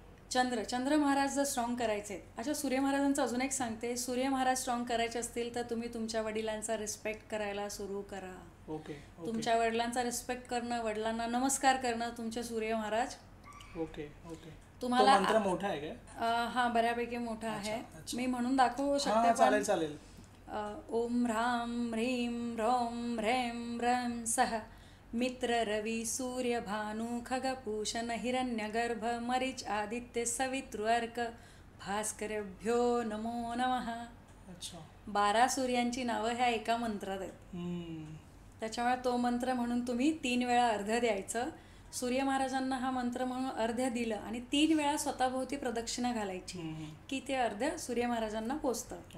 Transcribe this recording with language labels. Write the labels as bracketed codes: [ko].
[mr] चंद्र महाराज जर स्ट्रॉंग करायचे, अच्छा सूर्य महाराजांचं अजून एक सांगते, सूर्य महाराज स्ट्रॉंग करायचे असतील तर तुम्ही तुमच्या वडिलांचा रिस्पेक्ट करायला सुरू करा. तुमच्या वडिलांचा रिस्पेक्ट करणं, वडिलांना नमस्कार करणं तुमचे सूर्य महाराज. ओके. तुम्हाला मंत्र मोठा आहे काय? हा बऱ्यापैकी मोठा आहे, मी म्हणून दाखवू शकते. चालेल. [sa] ओम ह्राम ह्रीम ह्रौम ह्रैम रम सह मित्र रवी सूर्य भानु खगपूषण हिरण्यगर्भ मरीच आदित्य सवितृ अर्क भास्करभ्यो नमो नमः. [mr] 12 सूर्यांची नावं ह्या एका मंत्रात आहेत. त्याच्यामुळे तो मंत्र म्हणून तुम्ही 3 वेळा अर्ध द्यायचं. सूर्य महाराजांना हा मंत्र म्हणून अर्ध्य दिलं आणि 3 वेळा स्वतःभोवती प्रदक्षिणा घालायची की ते अर्ध्य सूर्य महाराजांना पोचतं.